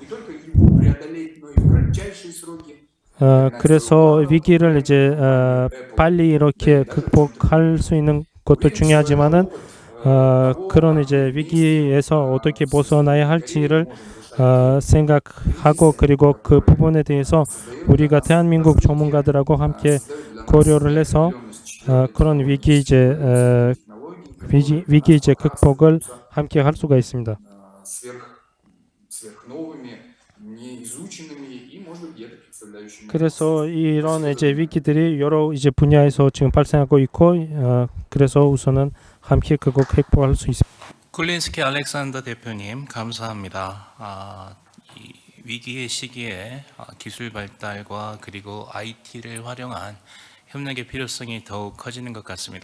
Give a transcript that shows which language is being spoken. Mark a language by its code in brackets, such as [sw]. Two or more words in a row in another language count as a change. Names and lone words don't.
[ko] 그래서 위기를 이제 빨리 이렇게 극복할 수 있는 것도 중요하지만은 그런 이제 위기에서 어떻게 벗어나야 할지를 생각하고 그리고 그 부분에 대해서 우리가 대한민국 전문가들하고 함께 고려를 해서 그런 위기 이제 위기 이제 극복을 함께 할 수가 있습니다. [ru] сверхновыми, неизученными и, может быть, где-то представляющими. [ko] 그래서 이런 이제 위기들이 여러 이제 분야에서 지금 발생하고 있고, 그래서 우선은 함께 극복할 수 있습니다. 쿨린스키 알렉산더 대표님 감사합니다. 이 위기의 시기에 기술 발달과 그리고 IT를 활용한 협력의 필요성이 더욱 커지는 것 같습니다.